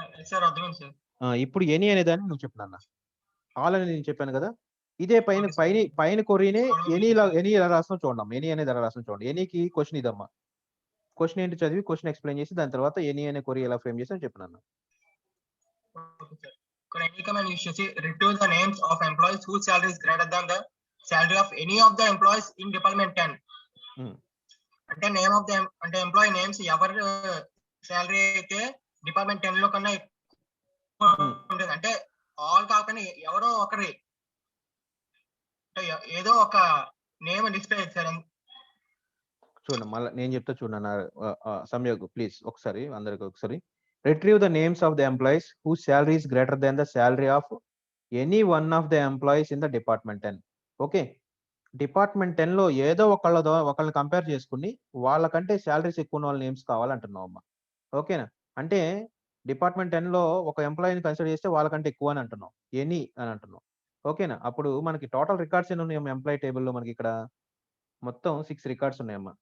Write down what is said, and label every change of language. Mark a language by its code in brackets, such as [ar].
[te] Sir అర్థమైంది sir. ఇప్పుడు any అనేదాన్ని నువ్వు చెప్పు నాన్న. ఆల్ అనేది నేను చెప్పాను కదా, ఇదే పైన కొరీనే ఎనీ ఎలా రాస్తాం చూడండి. ఎనీ అనేది ఎలా రాస్తాం చూడండి. ఎనీకి క్వశ్చన్ ఇదమ్మా. క్వశ్చన్ ఏంటి చదివి క్వశ్చన్ ఎక్స్ప్లెయిన్ చేసి దాని తర్వాత ఎనీ అనే కొరీ ఎలా ఫ్రేమ్ చేసి అని చెప్పినాను. [en] Any command use చేసి retrieve the names of employees whose salary is greater than the salary of any of the employees in department 10. [te] అంటే నేమ్ ఆఫ్ ద అంటే ఎంప్లాయీ నేమ్స్ ఎవరి శాలరీ అయితే డిపార్ట్మెంట్ 10 లో కన్నా ఉంటుంది. అంటే ఆల్ కాకుండా ఎవరో ఒకరి ఏదో ఒక నేమ్ డిస్ప్లే చేశారు. చూడండి మళ్ళీ నేను చెప్తా చూడండి సంయోగ్ ప్లీజ్ ఒకసారి అందరికి ఒకసారి. [en] Retrieve the names of the employees whose salary is greater than the salary of any one of the employees in the department 10. [te] Okay, department 10 లో ఏదో ఒకళ్ళని కంపేర్ చేసుకుని వాళ్ళకంటే శాలరీస్ ఎక్కువ ఉన్న వాళ్ళ నేమ్స్ కావాలంటున్నావు అమ్మా. ఓకేనా? అంటే డిపార్ట్మెంట్ 10 లో ఒక ఎంప్లాయీని కన్సిడర్ చేస్తే వాళ్ళకంటే ఎక్కువ అని అంటున్నాం, ఎనీ అని అంటున్నాం. ఓకేనా? అప్పుడు మనకి టోటల్ రికార్డ్స్ ఎన్ని ఉన్నాయమ్మా ఎంప్లాయీ టేబుల్లో? మనకి ఇక్కడ మొత్తం 6 రికార్డ్స్ ఉన్నాయమ్మా.